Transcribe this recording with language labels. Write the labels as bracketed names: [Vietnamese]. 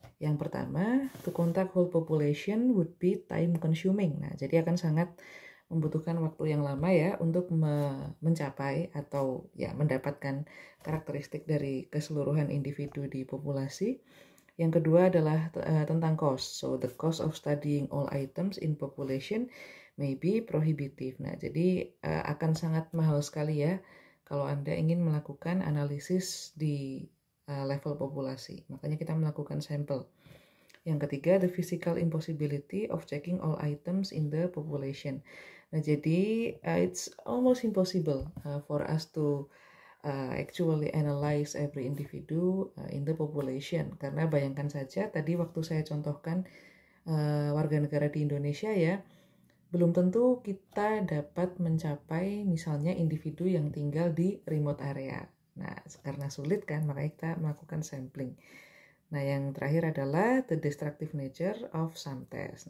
[Indonesian] Yang pertama, [English] to contact whole population would be time consuming. [Indonesian] Nah, jadi akan sangat membutuhkan waktu yang lama ya untuk mencapai atau ya mendapatkan karakteristik dari keseluruhan individu di populasi. Yang kedua adalah tentang cost. [English] So the cost of studying all items in population may be prohibitive. [Indonesian] Nah, jadi akan sangat mahal sekali ya kalau Anda ingin melakukan analisis di level populasi. Makanya kita melakukan sampel. Yang ketiga, [English] the physical impossibility of checking all items in the population. [Indonesian] Nah, jadi [English] it's almost impossible for us to actually analyze every individu in the population. [Indonesian] Karena bayangkan saja tadi waktu saya contohkan warga negara di Indonesia ya, belum tentu kita dapat mencapai misalnya individu yang tinggal di remote area. Nah, karena sulit kan, makanya kita melakukan sampling. Nah, yang terakhir adalah [English] the destructive nature of some test.